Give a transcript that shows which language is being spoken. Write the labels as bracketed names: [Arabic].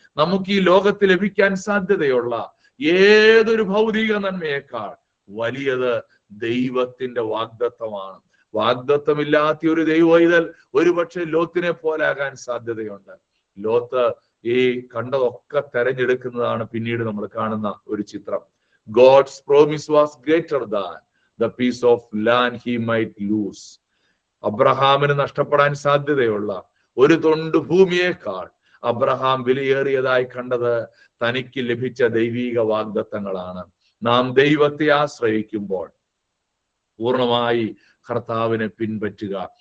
[Malayalam] നമുക്ക് ഈ ലോകത്ത് ലഭിക്കാൻ സാധ്യതയുള്ള ഏതൊരു ഭൗതിക നന്മയേക്കാൾ വലിയത് ദൈവത്തിന്റെ വാഗ്ദത്തമാണ്. വാഗ്ദത്തമില്ലാത്ത ഒരു ദൈവവൈതൽ ഒരുപക്ഷെ ലോത്തിനെ പോലാകാൻ സാധ്യതയുണ്ട്. ലോത്ത് ഈ കണ്ടതൊക്കെ തെരഞ്ഞെടുക്കുന്നതാണ് പിന്നീട് നമ്മൾ കാണുന്ന ഒരു ചിത്രം. [English] God's promise was greater than the piece of land he might lose. [Malayalam] അബ്രഹാമിന് നഷ്ടപ്പെടാൻ സാധ്യതയുള്ള ഒരു തൊണ്ട് ഭൂമിയേക്കാൾ അബ്രഹാം വിലയേറിയതായി കണ്ടത് തനിക്ക് ലഭിച്ച ദൈവീക വാഗ്ദത്തങ്ങളാണ്. നാം ദൈവത്തെ ആശ്രയിക്കുമ്പോൾ പൂർണ്ണമായി കർത്താവിനെ പിൻപറ്റുക.